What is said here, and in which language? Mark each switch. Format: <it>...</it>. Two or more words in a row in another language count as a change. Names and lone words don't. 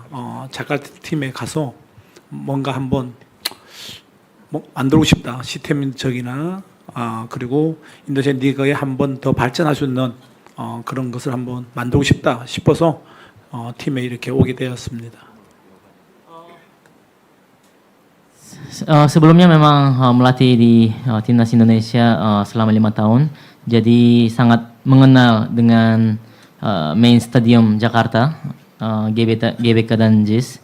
<ko>자카르타 팀에 가서 뭔가 한번 만들고 싶다. 시스템적이나 그리고 인도네시아 리그에 한번 더 발전할 수 있는 그런 것을 한번 만들고 싶다 싶어서 팀에 이렇게 오게 되었습니다.</ko> <id>Sebelumnya memang melatih di timnas Indonesia selama 5 tahun, jadi sangat mengenal dengan</id> <en>main stadium</en> <id>Jakarta, GBK dan JIS.</id>